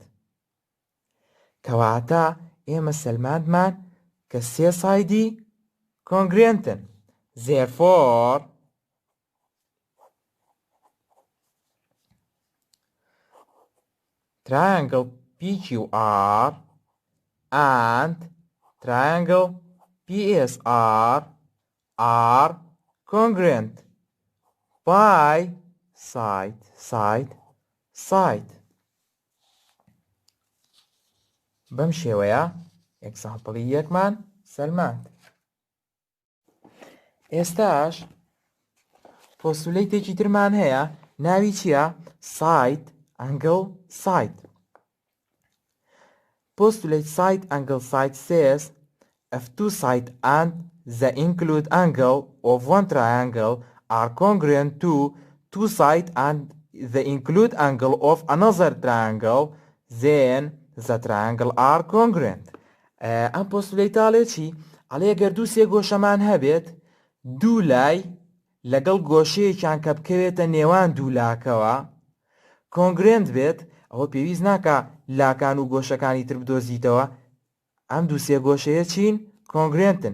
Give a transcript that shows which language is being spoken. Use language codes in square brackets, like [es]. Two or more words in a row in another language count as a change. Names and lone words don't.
[ckb] کەواتە ئێمە سەلماندمان کە سێ سایدی کۆنگرێنتن. [en] Therefore triangle PQR and triangle PSR are congruent by side. [ckb] بەم شێوەیە ئێکزامپڵی یەکمان سەلماند. ئێستاش پۆستولیتێکی ترمان هەیە، ناوی چییە؟ [en] side angle side. Postulate side angle side says if two sides and the include angle of one triangle are congruent to two sides and the include angle of another triangle, then the triangle are congruent. [ckb] ئەم پۆستولیتە ئەڵێ چی؟ ئەڵێ ئەگەر دوو سێگۆشەمان هەبێت، دوو لای لەگەڵ گۆشەیەکیان کە بکەوێتە نێوان دوو لاکەوە کۆنگرێنت بێت، ئەوە پێویست ناکە لاکان و گۆشەکانی تر بدۆزیتەوە. ئەم دوو سێگۆشەیە چین؟ کۆنگرێنتن.